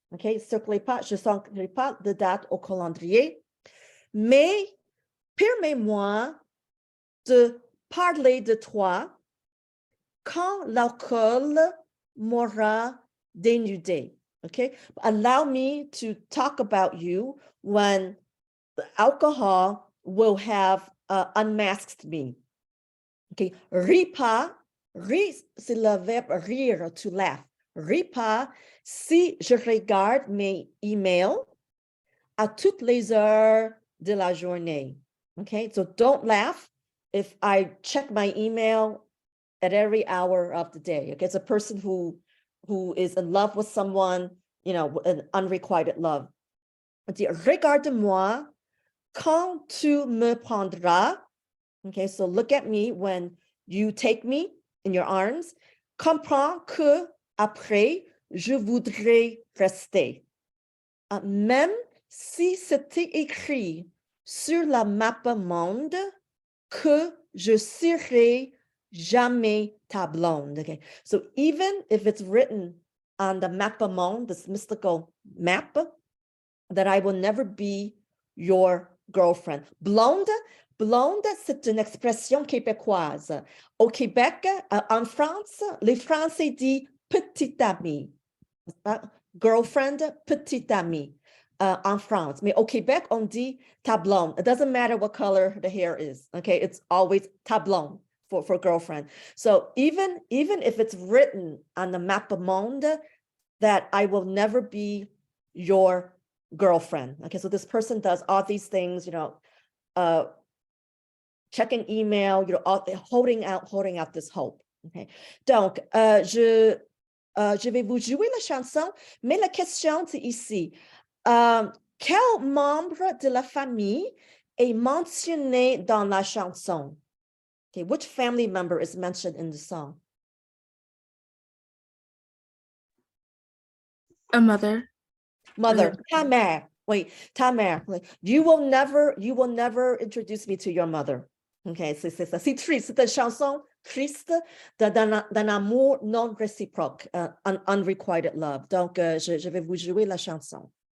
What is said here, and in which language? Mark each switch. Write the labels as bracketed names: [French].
[French] Okay, je pas de date au calendrier. Mais permets-moi de parler de toi quand l'alcool m'aura dénudé. [English] Okay, allow me to talk about you when the alcohol will have unmasked me. [French] Okay, ris pas, c'est le verbe rire, [English] to laugh. [French] Ris pas si je regarde mes emails à toutes les heures de la journée. [English] Okay, so don't laugh if I check my email at every hour of the day. Okay, it's a person who is in love with someone, you know, an unrequited love. [French] Regarde-moi quand tu me prendras. [English] Okay, so look at me when you take me in your arms. [French] Comprends que après, je voudrais rester. Même si c'était écrit sur la map monde que je serai jamais ta blonde. [English] Okay, so even if it's written on the map monde, this mystical map, that I will never be your girlfriend. [French] Blonde, c'est une expression québécoise. Au Québec, en France, les Français disent petite amie. Girlfriend, petite amie. En France. Mais au Québec, on dit ta blonde. [English] It doesn't matter what color the hair is. Okay, it's always ta blonde for girlfriend. So even if it's written on the map monde that I will never be your girlfriend. Okay, so this person does all these things, you know, checking email, you know, holding out this hope. [French] Okay, donc je vais vous jouer la chanson, mais la question c'est ici. Quel membre de la famille est mentionné dans la chanson? [English] Okay, which family member is mentioned in the song? A mother. [French] Mother, ta mère. Wait, ta mère. [English] You will never introduce me to your mother. [French] Okay, c'est ça. C'est triste. C'est une chanson triste d'un amour non réciproque, [English] unrequited love. [French] Donc, je vais vous jouer la chanson.